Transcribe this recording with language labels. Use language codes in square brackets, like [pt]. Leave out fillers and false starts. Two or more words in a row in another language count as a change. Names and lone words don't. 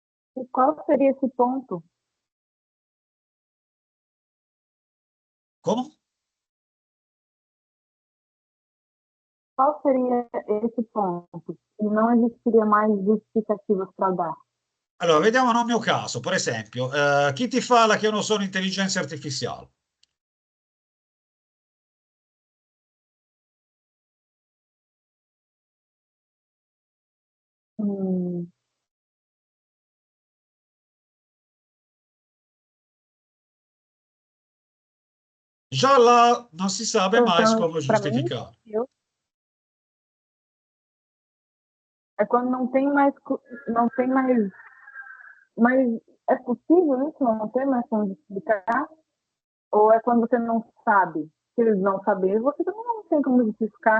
[pt] E qual seria esse ponto? Como? Qual seria esse ponto? E não existiria mais justificativas para dar. [it] Allora, vediamo nel mio caso, per esempio, chi ti fa che io non sono intelligenza artificiale? Hum, Già là non si sa mais [pt] Pensando [it] come [pt] para mim, [it] giustificare. [pt] eu, é quando não tem mais, mas é possível isso não ter mais como justificar? Ou é quando você não sabe? Se eles não saberem, você também não tem como justificar.